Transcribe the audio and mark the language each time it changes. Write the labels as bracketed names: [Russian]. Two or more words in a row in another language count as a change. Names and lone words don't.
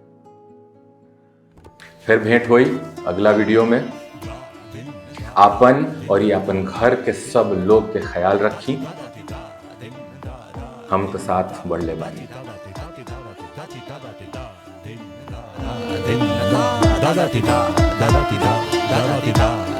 [Bhojpuri] फिर भेंट हुई अगला वीडियो में। आपन और ये अपन घर के सब लोग के ख्याल रखी। हम तो साथ बढ़ले बानी। da da di da da di da da da di da